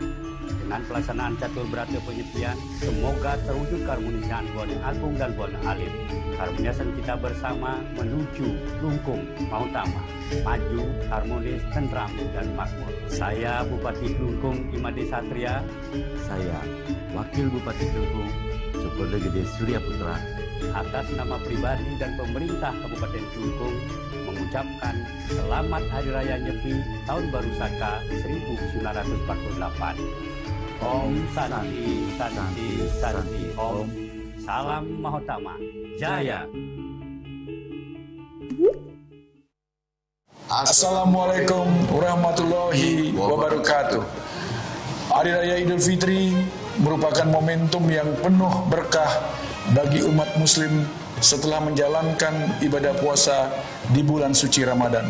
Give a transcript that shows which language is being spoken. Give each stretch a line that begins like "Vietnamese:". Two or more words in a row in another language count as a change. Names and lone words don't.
Indonesian: Dengan pelaksanaan catur berata penyepian, semoga terwujud keharmonisan Buana Agung dan Buana Alim. Harmonisan kita bersama menuju Lungkung Mautama, maju, harmonis, tentram, dan makmur. Saya Bupati Lungkung Imade Satria. Saya Wakil Bupati Kelungkung Sukodo Gede Surya Putra. Atas nama pribadi dan pemerintah Kabupaten Kelungkung mengucapkan Selamat Hari Raya Nyepi Tahun Baru Saka 1948.
Sanskrit: Om Santi, Santi, Santi, Om.
Indonesian: Salam Mahotama. Jaya.
Arabic: السلام عليكم ورحمة الله وبركاته.
Indonesian: Hari Raya Idul Fitri merupakan momentum yang penuh berkah bagi umat muslim setelah menjalankan ibadah puasa di bulan suci Ramadan.